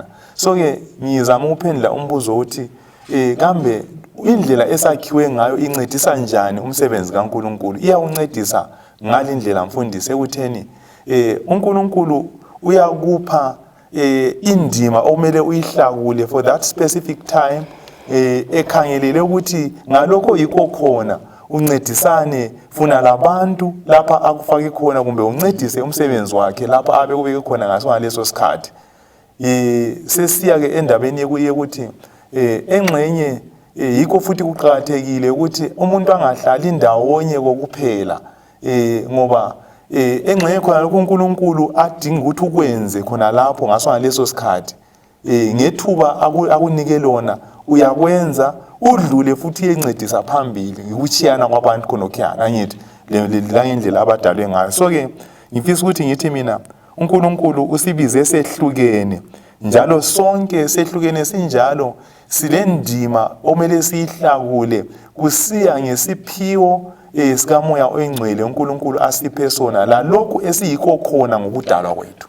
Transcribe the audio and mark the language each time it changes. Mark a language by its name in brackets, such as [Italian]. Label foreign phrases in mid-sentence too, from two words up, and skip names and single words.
[North Ndebele] So-ke ngizama ukuphendula umbuzo uthi kambe indlela esakhiwe ngayo incedisa njani umsebenzi kaNkulunkulu? Iyawuncedisa ngale ndlela mfundisi ekutheni uNkulunkulu uyakupha indima okumele uyihlakule [English] for that specific time, [North Ndebele] ekhangelele ukuthi ngalokho yikho khona uncedisane funa labantu lapha akufake khona kumbe uncedise umsebenzi wakhe lapha abe kubeke khona ngaso ngaleso sikhathi. Sesiya ke endabeni yokuthi engxenye yikho futhi kuqhakathekile ukuthi umuntu angahlali ndawonye kokuphela, ngoba engxenye khona lokho uNkulunkulu adinga ukuthi ukwenze khona lapho ngaso ngaleso sikhathi, ngethuba akunike lona uyakwenza udlule futhi encedisa phambili ukuchiyana kwabantu khonokhiyana angithi la ngendlela abadalwe ngayo. So-ke ngifisa ukuthi ngithi mina uNkulunkulu usibize sehlukene, njalo sonke sehlukene sinjalo silendima omele siyihlakule kusiya ngesiphiwo sikamoya oyingcwele uNkulunkulu asiphe sona la lokhu esiyikho khona ngokudalwa kwethu.